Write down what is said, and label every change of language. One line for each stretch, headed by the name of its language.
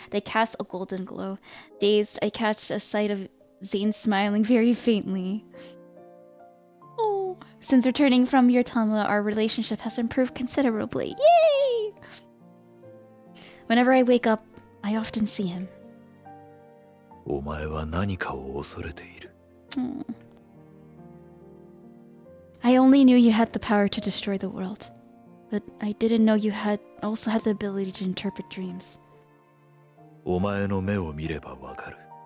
English: They cast a golden glow. Dazed, I catch a sight of Zayne smiling very faintly. Oh, since returning from your Tama, our relationship has improved considerably. Yay! Whenever I wake up, I often see him.
Japanese: お前は何かを恐れている。
English: I only knew you had the power to destroy the world, but I didn't know you also had the ability to interpret dreams.
Japanese: お前の目を見ればわかる。